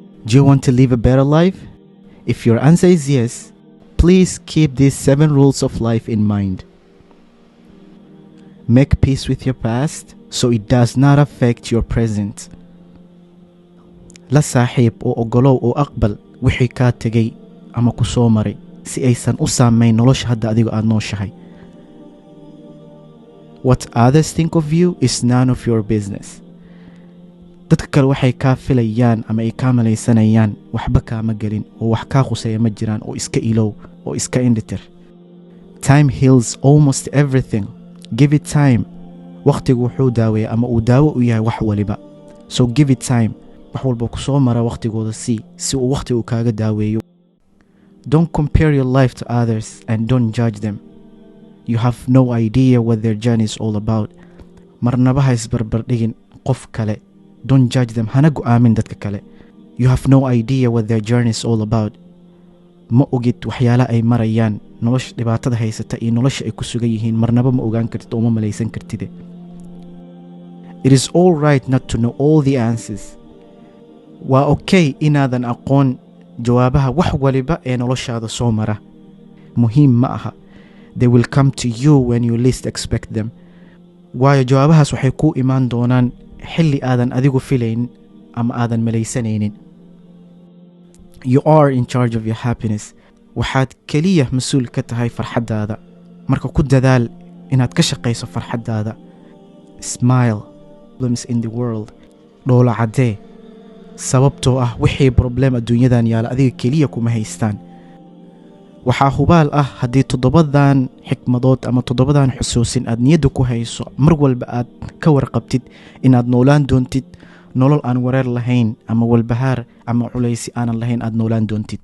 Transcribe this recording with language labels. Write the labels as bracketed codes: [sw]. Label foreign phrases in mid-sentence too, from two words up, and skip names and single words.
[en] Do you want to live a better life? If your answer is yes, please keep these 7 rules of life in mind. Make peace with your past so it does not affect your present. [so] La saaxiib oo ogolow oo aqbal wixii kaa tegay ama ku soo maray si aysan u saameyn nolosha hadda adigu aad nooshahay. [en] What others think of you is none of your business. [so] Dadka kale waxay kaa filayaan ama ay kaa malaysanayaan waxba kaama gelin oo wax kaa khuseeya ma jiraan oo iska ilow oo iska indhitir. [en] Time heals almost everything. Give it time. [so] Waqtigu wuxuu daaweeyaa ama uu daawo u yahay wax waliba. [en] So give it time. [so] wax walba ku soo mara waqtigooda si uu waqtigu kaaga daaweeyo. [en] Don't compare your life to others and don't judge them. You have no idea what their journey is all about. [so] Marnaba ha isbarbar dhigin qof kale. [en] Don't judge them. [so] Hana go'aamin dadka kale. [en] You have no idea what their journey is all about. [so] Ma ogid waxyaalaha ay marayaan, nolosha dhibaatada haysata iyo nolosha ay ku sugan yihiin marnaba ma ogaan kartid oo ma malaysan kartid. [en] It is all right not to know all the answers. [so] Waa okay inaadan aqoon jawaabaha wax waliba ee noloshaada soo mara. Muhiim ma aha. [en] They will come to you when you least expect them. [so] Waayo jawaabahaas waxay ku imaan doonaan xilli aadan adigu filayn ama aadan malaysanaynin. [en] You are in charge of your happiness. [so] Waxaad kaliya mas'uul ka tahay farxadaada. Marka ku dadaal inaad ka shaqayso farxadaada. [en] Smile. Problems in the world. [so] Dhoola cadee. Sababtoo ah wixii problem adduunyadan yaala adiga kaliya kuma haystaan. Waxaa hubaal ah haddii 7 xikmadood ama 7 xusuusin aad niyadda ku hayso mar walba aad ka warqabtid inaad noolaan doontid nolol aan wareer lahayn ama walbahaar ama culaysi aanan lahayn aad noolaan doontid.